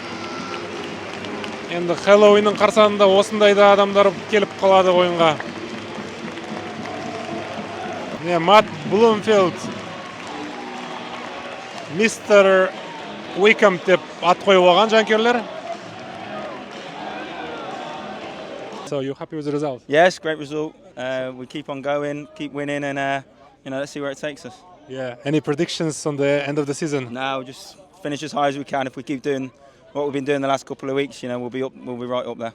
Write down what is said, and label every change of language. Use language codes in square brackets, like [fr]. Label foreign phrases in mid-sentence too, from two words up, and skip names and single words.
[kk] Енді Хэллоуиннің қарсаңында осындайда адамдар келіп қалады ойынға. Мат Блумфилд, Мистер Уикхэм деп ат қойып алған жанкүйерлер. [en] So you happy with the result? Yes, great result. We keep on going, keep winning, and let's see where it takes us. Yeah. Any predictions on the end of the season? Now, just finish as high as we can. If we keep doing what we've been doing the last couple of weeks, we'll be right up there.